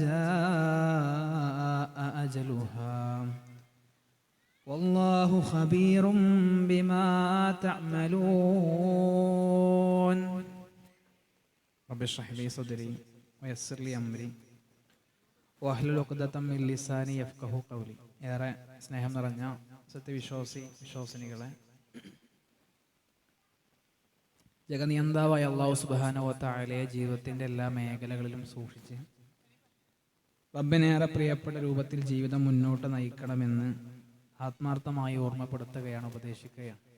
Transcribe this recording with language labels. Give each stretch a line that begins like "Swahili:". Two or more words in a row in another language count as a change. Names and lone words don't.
Arabic: جاء أجلها والله خبير بما تعملون. رب اشرح لي صدري ويسر لي أمري واحلل عقدة من لساني يفقهوا قولي.
Malayalam: ഏറെ സ്നേഹം നിറഞ്ഞ വിശ്വാസിനികളെ, ജഗനിയന്താവായ
Arabic: الله سبحانه وتعالى
Malayalam: ജീവിതത്തിന്റെ എല്ലാ മേഖലകളിലും സൂക്ഷിച്ച് റബ്ബിനേറെ പ്രിയപ്പെട്ട രൂപത്തിൽ ജീവിതം മുന്നോട്ട് നയിക്കണമെന്ന് ആത്മാർത്ഥമായി ഓർമ്മപ്പെടുത്തുകയാണ്, ഉപദേശിക്കുകയാണ്.